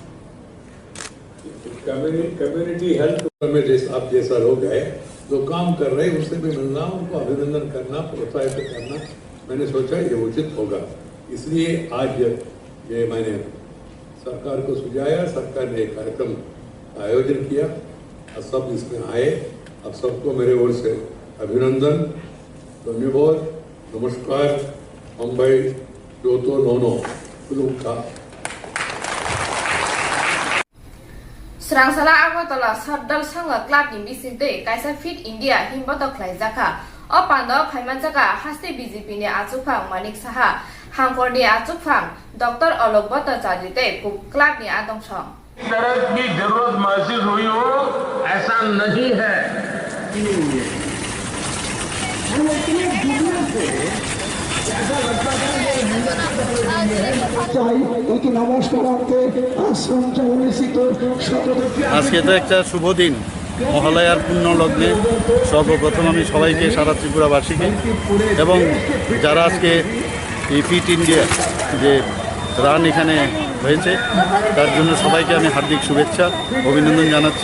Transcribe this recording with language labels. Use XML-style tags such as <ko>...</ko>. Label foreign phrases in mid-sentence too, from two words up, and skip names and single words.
<hi>कम्युनिटी हेल्थ में आप जैसा लोग है जो काम कर रहे हैं उससे भी मिलना, उनको अभिनंदन करना, प्रोत्साहित करना मैंने सोचा ये उचित होगा। इसलिए आज ये मैंने सरकार को सुझाया, सरकार ने एक कार्यक्रम का आयोजन किया और सब इसमें आए। अब सबको मेरे ओर से अभिनंदन, धन्यवाद, नमस्कार,</hi> <trp>मुंबई जोतो नोनो खुलुमका। स्रांसाला आगरतला सातदल संघ क्लाबनि बिसिंते कायसा फिट इंडिया हिमबत खलाइजाका अ पांडा फाइमानजाका हास्ते बीजेपी ने आचुफां मानिक साहा हांगकरनि आचुफां डॉक्टर अलोक भट्टाचार्यते क्लब नि आदंसं</trp> <hi>तरह की जरूरत महसूस हुई हो ऐसा नहीं है।</hi> <bn>আজকে তো একটা শুভ দিন, মহালয়ার পূর্ণ লগ্নে সর্বপ্রথম আমি সবাইকে সারা ত্রিপুরাবাসীকে এবং যারা আজকে এই ফিট ইন্ডিয়া যে রান এখানে হয়েছে তার জন্য সবাইকে আমি হার্দিক শুভেচ্ছা অভিনন্দন জানাচ্ছি।</bn>